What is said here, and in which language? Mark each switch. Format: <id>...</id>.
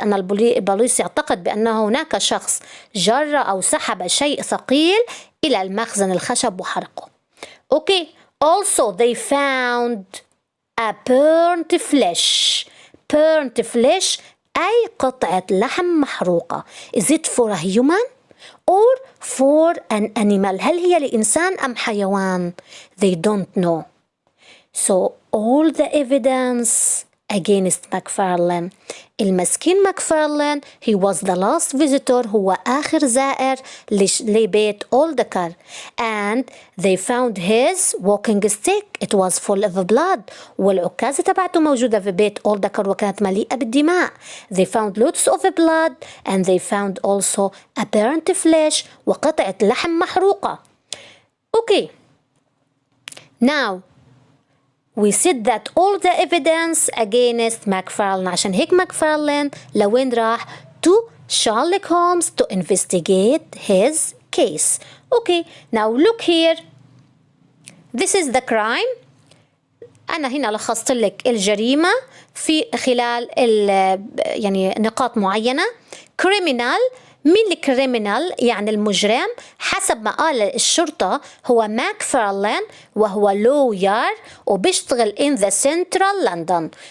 <ar>أن البوليس يعتقد بأن هناك شخص جر أو سحب شيء ثقيل إلى المخزن الخشب وحرقه.</ar> <en>Okay. Also they found a burnt flesh.</en> <ar>burnt flesh أي قطعة لحم محروقة.</ar> <en>Is it for a human or for an animal؟</en> <ar>هل هي لإنسان أم حيوان؟</ar> <en>They don't know. So all the evidence against McFarlane.</en> <ar>المسكين</ar> <en>McFarlane he was the last visitor.</en> <ar>هو آخر زائر لبيت Oldekar.</ar> <en>And they found his walking stick. It was full of blood.</en> <ar>والعكازة تبعته موجودة في بيت Oldekar وكانت مليئة بالدماء.</ar> <en>They found lots of blood and they found also a burnt flesh</en> <ar>وقطعة لحم محروقة.</ar> <en>Okay. Now we said that all the evidence against McFarlane.</en> <ar>عشان هيك McFarlane لوين راح؟</ar> <en>to Sherlock Holmes to investigate his case. Okay, now look here. This is the crime.</en> <ar>أنا هنا لخصت لك الجريمة في خلال يعني نقاط معينة. criminal مين الكريمينال؟ يعني المجرم. حسب ما قال الشرطة هو ماكفارلين وهو لوير وبيشتغل</ar> <en>in the central London.</en>